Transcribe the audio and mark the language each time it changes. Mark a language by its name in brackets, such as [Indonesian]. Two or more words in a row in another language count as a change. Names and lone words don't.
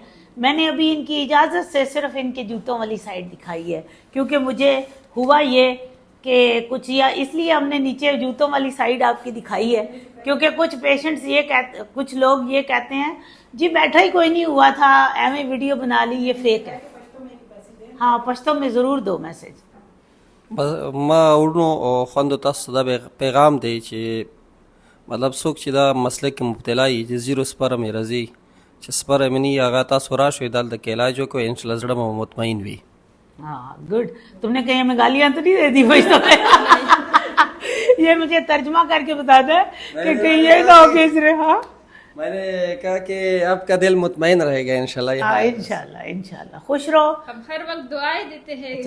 [Urdu] میں نے ابھی ان کی اجازت سے صرف ان کے جوتوں والی سائڈ دکھائی ہے, کیونکہ مجھے ہوا یہ کہ کچھ, یا اس لیے ہم نے نیچے جوتوں والی سائڈ آپ کی دکھائی ہے, کیونکہ کچھ پیشنٹس کچھ لوگ یہ کہتے ہیں جی بیٹھا ہی کوئی نہیں ہوا تھا, ایویں ویڈیو بنا لی, یہ فیک ہے. ہاں پشتو میں ضرور دو میسج. [Pashto] ما ورنو خوندو تاسو دا پیغام دی چې مطلب څوک چې دا مسله کې مبتلا وي چې 0 سپرم یې راځي, چې سپرم یې نه هغه تاسو راشئ دلته کې علاج وکړئ, انشاءالله زړه مو مطمئن وي. [Urdu] ہاں گڈ. تم نے کہیں ہمیں گالیاں تو نہیں دے دی پشتو میں؟ یہ مجھے ترجمہ کر کے بتا دیں کہ کہیں یہ نہ ہو کہ اس رہے. ہاں میں نے کہا کہ آپ کا دل مطمئن رہے گا انشاءاللہ. انشاءاللہ انشاءاللہ. خوش رہو. ہم ہر وقت دعائیں دیتے ہیں.